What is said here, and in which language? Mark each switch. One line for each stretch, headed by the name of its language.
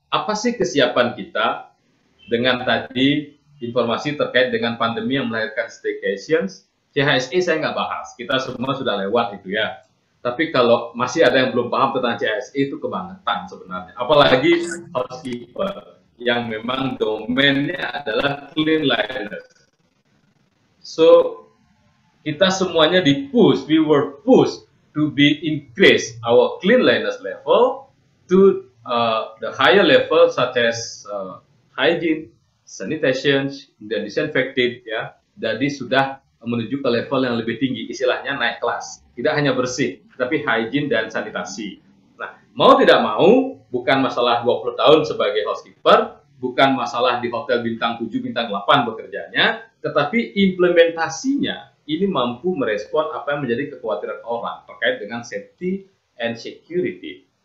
Indonesian: Apa sih kesiapan kita dengan tadi informasi terkait dengan pandemi yang melahirkan staycations? CHSE saya nggak bahas, kita semua sudah lewat itu, ya. Tapi kalau masih ada yang belum paham tentang CHSE itu kebangetan sebenarnya. Apalagi housekeeper yang memang domainnya adalah cleanliness.
English: So,
Indonesian: kita semuanya di-push,
English: we were pushed to be increase our cleanliness level to the higher level such as hygiene, sanitation, dan disinfected, ya.
Indonesian: Jadi sudah menuju ke level yang lebih tinggi, istilahnya naik kelas. Tidak hanya bersih, tapi hygiene dan sanitasi. Nah, mau tidak mau, bukan masalah 20 tahun sebagai housekeeper, bukan masalah di hotel bintang 7, bintang 8 bekerjanya, tetapi implementasinya ini mampu merespon apa yang menjadi kekhawatiran orang terkait dengan safety and security.